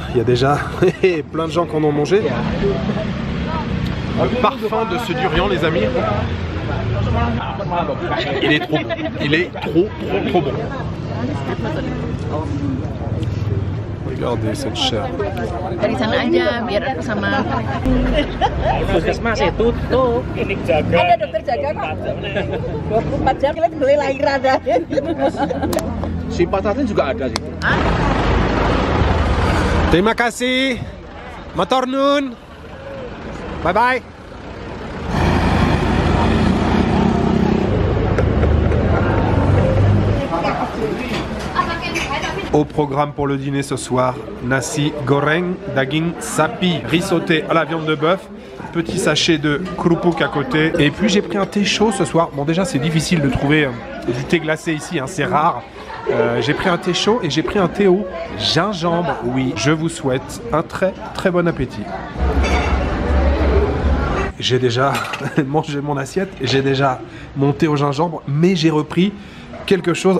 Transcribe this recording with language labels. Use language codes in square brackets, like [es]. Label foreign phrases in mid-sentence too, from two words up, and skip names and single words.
[fr] Il y a déjà plein de gens qui en ont mangé. Le parfum de ce durian, les amis, il est trop bon. Il est trop bon. Regardez cette chair. [id] Dari sana aja biar sama Puskesmas itu tuh klinik jaga. Ada dokter jaga kok. 24 jam kita beli lahiran dah. Si Patatin juga ada sih. Terima kasih. [jv] Matur nuwun. [en] Bye bye. [fr] Au programme pour le dîner ce soir, [id] nasi goreng daging sapi, [fr] riz sauté à la viande de bœuf, petit sachet de kerupuk à côté. Et puis j'ai pris un thé chaud ce soir. Bon, déjà c'est difficile de trouver du thé glacé ici, hein, c'est rare. J'ai pris un thé chaud et j'ai pris un thé au gingembre. Oui, je vous souhaite un très très bon appétit. J'ai déjà mangé mon assiette, j'ai déjà mon thé au gingembre, mais j'ai repris quelque chose.